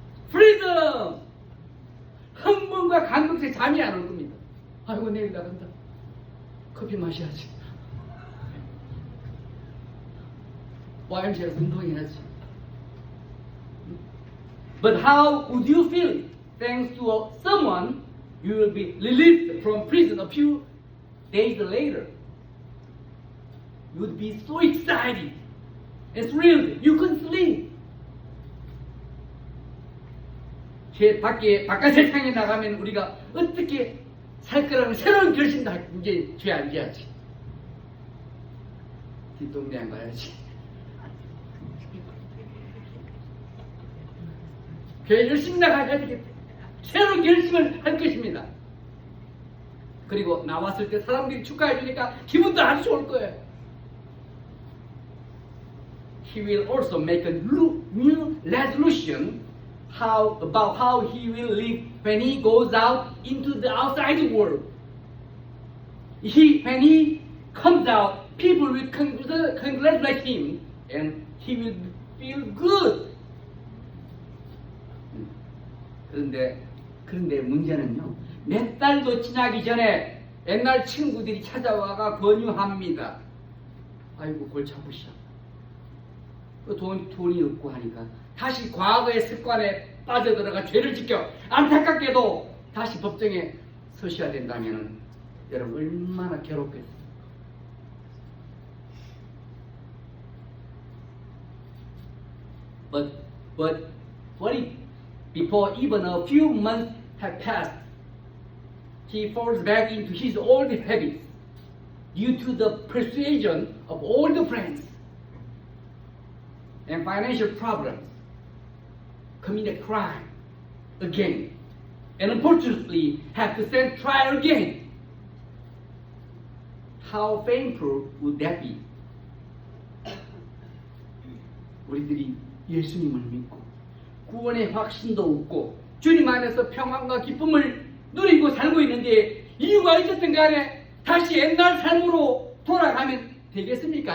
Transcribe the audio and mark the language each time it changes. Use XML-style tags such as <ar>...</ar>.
<ko>프리덤! 흥분과 감격에 잠이 안 올 겁니다. 아이고 내일 나간다. 커피 마셔야지. YMCA에서 운동해야지.</ko> <en>But how would you feel? Thanks to someone, you will be released from prison a few days later. You would be so excited and thrilled. You couldn't sleep.</en> <ko>바깥 세상에 나가면 우리가 어떻게 살 거라는 새로운 결심도 이제 죄 안 지야지. 뒷동네 안 가야지. 교회 열심히 나가야 되겠다. 새로운 결심을 할 것입니다. 그리고 나왔을 때 사람들이 축하해 주니까 기분도 아주 좋을 거예요.</ko> <en>He will also make a new resolution about how he will live when he goes out into the outside world. When he comes out, people will congratulate him and he will feel good.</en> <ko>그런데 문제는요, 몇 달도 지나기 전에 옛날 친구들이 찾아와가 권유합니다. 아이고 골치 아프시오. 돈이 없고 하니까 다시 과거의 습관에 빠져들어가 죄를 지켜 안타깝게도 다시 법정에 서셔야 된다면 여러분 얼마나 괴롭겠어요.</ko> <en>But what if before even a few months have passed, he falls back into his old habits due to the persuasion of old friends and financial problems, commit a crime again, and unfortunately have to stand trial again. How painful would that be?</en> <ko>우리들이 예수님을 믿고 구원의 확신도 없고 주님 안에서 평안과 기쁨을 누리고 살고 있는데 이유가 어쨌든 간에 다시 옛날 삶으로 돌아가면 되겠습니까?</ko>